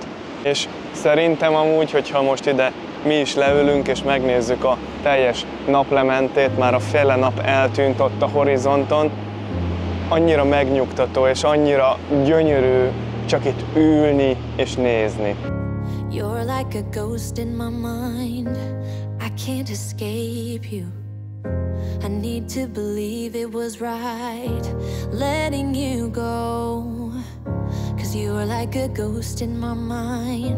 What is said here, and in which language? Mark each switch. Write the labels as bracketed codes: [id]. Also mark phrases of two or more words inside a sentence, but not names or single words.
[hu] És szerintem amúgy, hogyha most ide mi is leülünk és megnézzük a teljes naplementét, már a fele nap eltűnt ott a horizonton, annyira megnyugtató és annyira gyönyörű csak itt ülni és nézni. [en] You're like a ghost in my mind. I can't escape you. I need to believe it was right letting you go. 'Cause you are like a ghost in my mind.